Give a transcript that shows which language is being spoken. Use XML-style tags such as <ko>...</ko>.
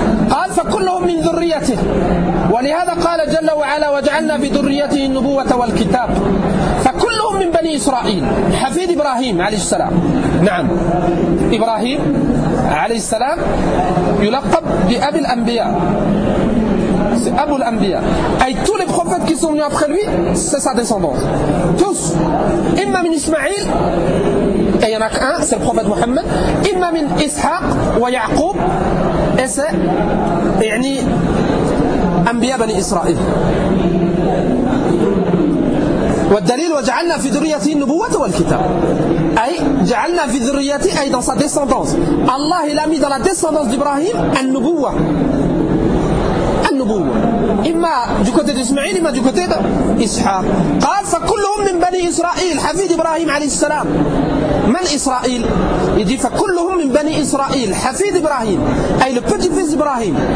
<ar>قال فكلهم من ذريته. ولهذا قال جل وعلا وجعلنا في ذريته النبوة والكتاب. فكلهم من بني إسرائيل. حفيد إبراهيم عليه السلام. نعم إبراهيم عليه السلام يلقب بأبي الأنبياء.</ar> <fr>C'est Abu l'Anbiya. Et tous les prophètes qui sont venus après lui, c'est sa descendance. Tous.</fr> <ar>Imma min</ar> <fr>Ismaïl, et il y en a qu'un, c'est le prophète Mohammed.</fr> <ar>Imma min</ar> <fr>Ishaq, wa Yaqub, et c'est, yani, Anbiya bani Israël.</fr> <ar>والدليل وجعلنا في ذريته النبوة والكتاب أي جعلنا في ذريته أي</ar> <fr>dans sa descendance. الله il a mis dans la descendance d'Ibrahim النبوة. النبوة إما du côté d'Ismaïl إما du côté d'Ishaq.</fr> <ar>قال فكلهم من بني إسرائيل. حفيد إبراهيم عليه السلام. من إسرائيل؟ يجي فكلهم من بني إسرائيل. حفيد إبراهيم أي</ar> <fr>le petit fils</fr> <ar>إبراهيم.</ar>